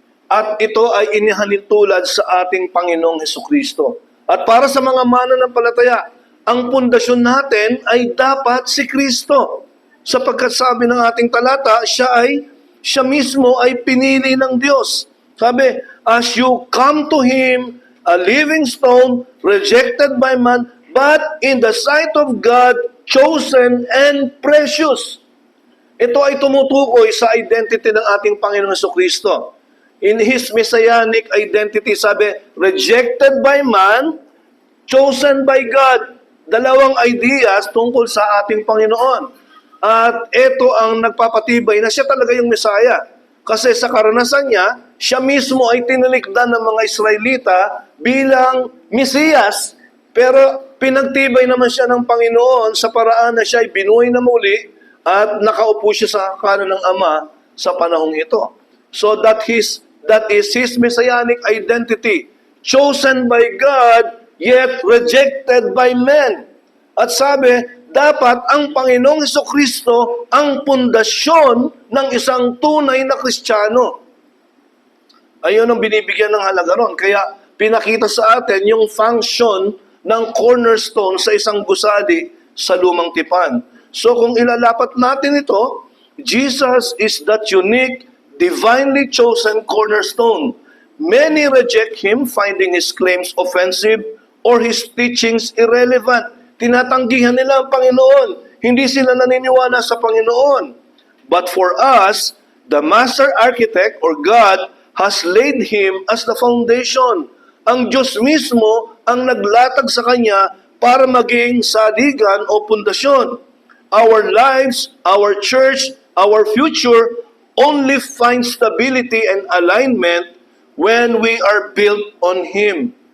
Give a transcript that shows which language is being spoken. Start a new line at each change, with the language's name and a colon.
Filipino: At ito ay inihalin tulad sa ating Panginoong Hesukristo. At para sa mga mananampalataya, ang pundasyon natin ay dapat si Kristo. Sapagkat sabi ng ating talata, siya mismo ay pinili ng Diyos. Sabi,
English: as you come to Him, a living stone, rejected by man, but in the sight of God, chosen and precious.
Filipino: Ito ay tumutukoy sa identity ng ating Panginoon Jesucristo.
English: In His messianic identity,
Filipino: sabi,
English: rejected by man, chosen by God.
Filipino: Dalawang ideas tungkol sa ating Panginoon. At ito ang nagpapatibay na siya talaga yung Mesaya. Kasi sa karanasan niya, siya mismo ay tinilikdan ng mga Israelita bilang Mesiyas. Pero pinagtibay naman siya ng Panginoon sa paraan na siya ay binuhay na muli at nakaupo siya sa kanan ng Ama sa panahong ito.
English: So that is His messianic identity. Chosen by God, yet rejected by men.
Filipino: At sabi, dapat ang Panginoong Hesukristo ang pundasyon ng isang tunay na Kristiyano. Ayun ang binibigyan ng halaga ron. Kaya pinakita sa atin yung function ng cornerstone sa isang gusali sa lumang tipan.
English: So
Filipino: kung ilalapat natin ito,
English: Jesus is that unique, divinely chosen cornerstone. Many reject Him, finding His claims offensive or His teachings irrelevant.
Filipino: Tinatanggihan nila ang Panginoon. Hindi sila naniniwala sa Panginoon.
English: But for us, The master architect or God has laid him as the foundation.
Filipino: Ang Diyos mismo ang naglatag sa kanya para maging saligan o pundasyon.
English: Our lives, our church, our future only find stability and alignment when we are built on Him.